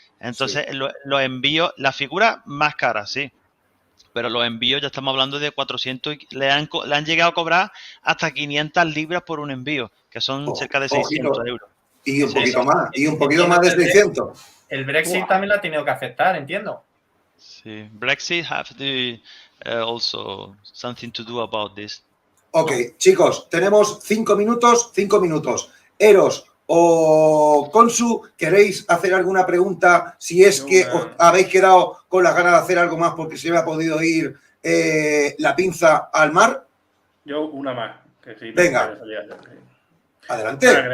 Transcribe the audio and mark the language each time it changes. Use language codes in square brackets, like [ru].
[es] Entonces, los envíos, la figura más cara, sí, pero los envíos ya estamos hablando de 400, le han llegado a cobrar hasta 500 libras por un envío, que son cerca de 600 euros. Y un poquito más, y un poquito más de 600. El Brexit también la ha tenido que afectar, entiendo. [en] Sí, Brexit have also something to do about this. [es] Ok, chicos, tenemos 5 minutos. Eros o Consu, ¿queréis hacer alguna pregunta? Si es que os habéis quedado con las ganas de hacer algo más porque se me ha podido ir la pinza al mar. Yo una más. Que sí, venga, adelante.